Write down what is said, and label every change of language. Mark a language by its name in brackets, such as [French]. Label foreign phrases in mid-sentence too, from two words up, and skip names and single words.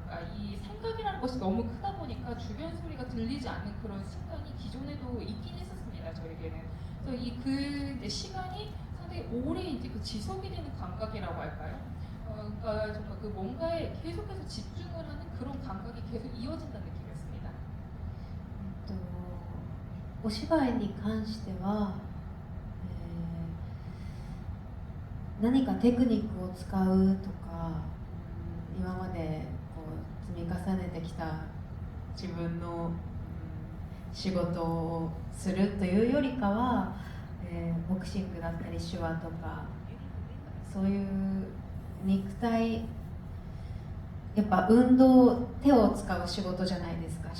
[Korean] 그러니까 이 생각이라는 것이 너무 크다 보니까 주변 소리가 들리지 않는 그런 순간이 기존에도 있긴 했었습니다. 저에게는. 그래서 그 시간이 상당히 오래 이제 그 지속이 되는 감각이라고 할까요? 그러니까 정말 그 뭔가에 계속해서 집중을 하는 그런 감각이 계속 이어진다는 느낌이었습니다. [Japanese] とお芝居に関しては、何かテクニックを使うとか、今までこう積み重ねてきた自分の、仕事をするというよりかは、ボクシングだったり手話とかそういう肉体やっぱ運動手を使う仕事じゃないですか。